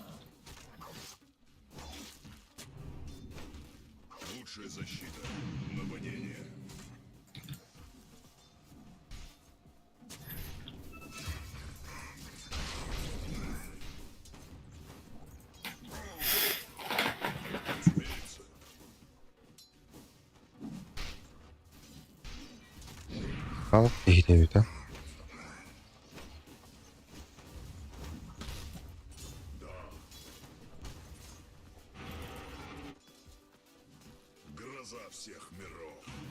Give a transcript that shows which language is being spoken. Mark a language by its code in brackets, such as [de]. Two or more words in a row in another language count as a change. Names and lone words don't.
[ru] Лучшая защита — нападение. Разумеется. [tr] Al gidiyor da. [ru] Гроза всех миров.